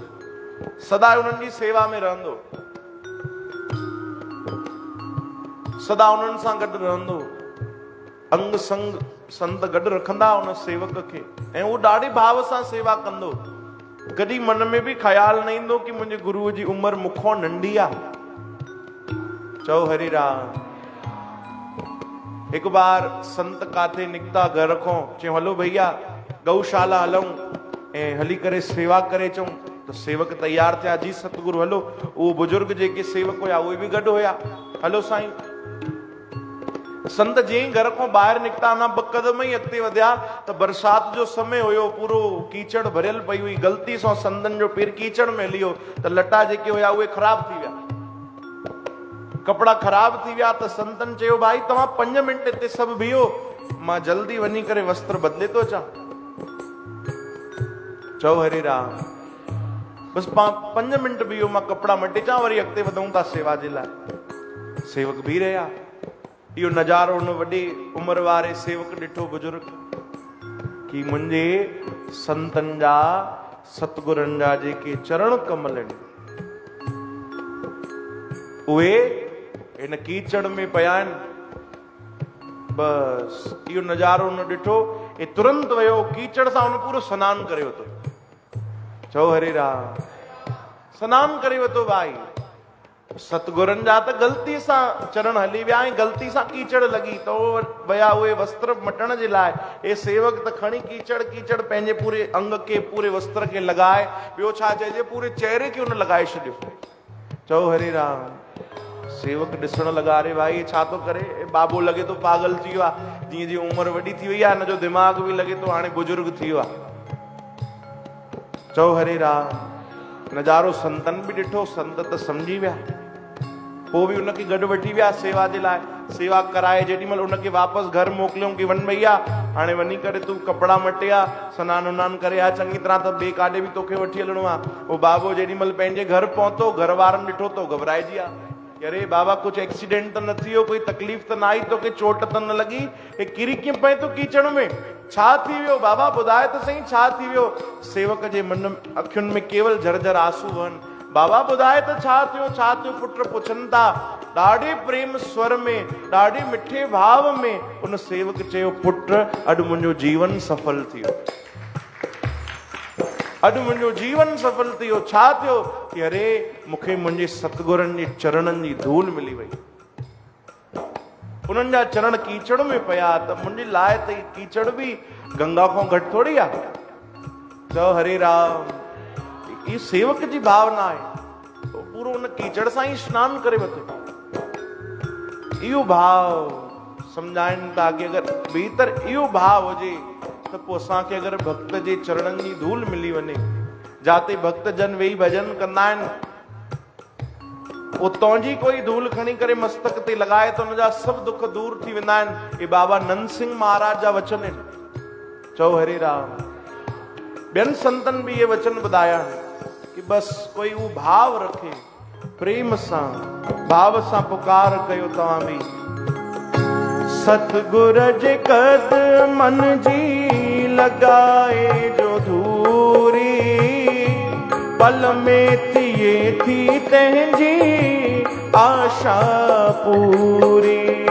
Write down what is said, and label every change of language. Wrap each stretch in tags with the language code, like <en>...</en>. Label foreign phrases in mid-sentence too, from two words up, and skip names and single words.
<sd>सदा उन्हनि जी सेवा में रहंदो, सदा उन्हनि सां गॾु रहंदो, अंग संग संत गॾु रखंदा उन सेवक खे ऐं उहो ॾाढे भाव सां सेवा कंदो। कॾहिं मन में बि ख़्याल न ईंदो कि मुंहिंजे गुरुअ जी उमिरि मूंखां नंढी आहे। चओ हरे राम। हिकु बार संत काथे निकिता घर खां, चयो हलो भैया गौशाला हलूं ऐं हली करे सेवा करे अचूं। त सेवक तैयार थिया, जी सतगुरु हलो। उहो बुजुर्ग जेके सेवक हुया उहे बि गॾु हुया। हलो साईं। संत जीअं घर खां ॿाहिरि निकिता, अञा 2 कदम ई अॻिते वधिया त बरसाति जो समय हुयो, पूरो कीचड़ भरियल पई हुई। ग़लती सां संतनि जो पेर कीचड़ में हली वियो त लटा जेके हुया उहे ख़राब थी विया, कपिड़ा ख़राब थी विया। त संतनि चयो भाई तव्हां 5 मिंट हिते सभु बीहो, मां जल्दी वञी करे वस्त्र बदिले थो अचां। चओ हरे राम। बसि 5 मिंट बीहो, मां कपिड़ा मटे अचां, वरी अॻिते वधूं था सेवा जे लाइ। सेवक बीह रहिया। इहो नज़ारो हुन वॾे उमिरि वारे सेवक ॾिठो बुजुर्ग कि मुंहिंजे संतनि जा सतगुरनि जा जेके चरण कमल आहिनि उहे इन कीचड़ में पिया आहिनि। बसि इहो नज़ारो हुन ॾिठो, ऐं तुरंत वियो कीचड़ सां हुन पूरो सनानु करे वरितो। चओ हरे राम। सनानु करे वरितो भाई। सतगुरनि जा त ग़लती सां चरण हली विया ऐं ग़लती सां कीचड़ लॻी त विया उहे वस्त्र मटण जे लाइ। ए सेवक त खणी कीचड़ पंहिंजे पूरे अंग खे, पूरे वस्त्र खे लॻाए, ॿियो छा चइजे, पूरे चेहरे खे हुन लॻाए छॾियो। चओ हरे राम। सेवक ॾिसण लॻा, अरे भाई छा थो करे, बाबो लॻे थो पागल थी वियो आहे। जीअं जीअं उमिरि वॾी थी वई आहे हिन जो दिमाग़ बि लॻे थो हाणे बुजुर्ग थी वियो आहे। चओ हरे राम। नज़ारो संतनि बि ॾिठो, संत त सम्झी विया। पोइ बि उनखे गॾु वठी विया सेवा जे लाइ। सेवा कराए जेॾीमहिल उनखे वापसि घर मोकिलियऊं कि वञ भैया हाणे वञी करे तूं कपिड़ा मटे आ, सनानु वनानु करे आ चङी तरह, त ॿिए काॾे बि तोखे वठी हलणो आहे। उहो बाबो जेॾीमहिल पंहिंजे घर पहुतो, घर वारनि ॾिठो त घबराइजी आ। कि अरे बाबा कुछ एक्सीडेंट तो न थियो, कोई तकलीफ़ तो न आई, तो के चोट तो न लगी, हे किरी कीअं पए तो कीचड़ में, छा थी वियो बाबा ॿुधाए त सही छा थी वियो। सेवक जे मन अखियुनि में केवल झरझर आंसू वहनि। बाबा ॿुधाए त छा थियो पुट पुछनि था। ॾाढे प्रेम स्वर में, ॾाढे मिठे भाव में उन सेवक चयो, पुट अॼु मुंहिंजो जीवन सफल थियो, अॼु मुंहिंजो जीवन सफल थियो। छा थियो कि अरे मूंखे मुंहिंजे सतगुरनि जे चरणनि जी धूल मिली वई, उन्हनि जा चरण कीचड़ में पिया, त मुंहिंजे लाइ त कीचड़ बि गंगा खां घटि थोड़ी आहे। चओ हरे राम, ई सेवक जी भावना आहे, तो पूरो उन कीचड़ सां ई स्नान करे वठे। इहो भाव सम्झाइनि था कि अगरि भीतर इहो भाव हुजे त पोइ असांखे अगरि भक्त जे चरणनि जी धूल मिली वञे, जाते भक्त जन वेही भजन कंदा आहिनि, उतां जी कोई धूल खणी करे मस्तक ते लॻाए त उनजा सभु दुख दूर थी वेंदा आहिनि। हे बाबा नंद सिंह महाराज जा वचन आहिनि। चओ हरे राम। ॿियनि संतनि बि इहे वचन ॿुधाया कि बस कोई उहो भाव रखे, प्रेम सां भाव सां पुकार कयो तव्हां बि। सतगुर जे कदमन जी लगाए जो धूरी, पल में थिए थी तंहिंजी आशा पूरी।</sd>